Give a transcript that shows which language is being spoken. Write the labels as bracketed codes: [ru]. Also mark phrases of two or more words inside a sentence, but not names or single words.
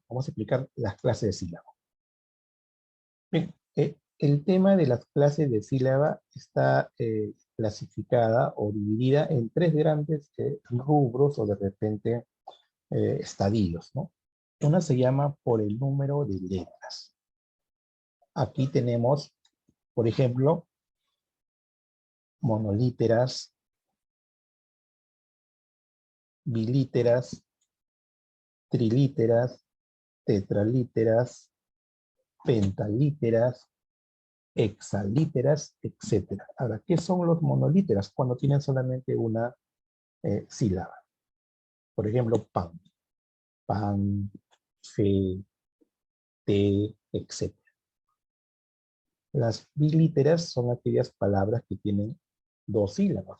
[es] Vamos a explicar las clases de sílaba. Bien, el tema de las clases de sílaba está clasificada o dividida en tres grandes rubros o de repente estadios, ¿no? Una se llama por el número de letras. Aquí tenemos, por ejemplo, monolíteras, bilíteras, trilíteras, tetralíteras, pentalíteras, hexalíteras, etc. Ahora, ¿qué son los monolíteras? Cuando tienen solamente una sílaba. Por ejemplo, pan, fe, té, etc. Las bilíteras son aquellas palabras que tienen dos sílabas.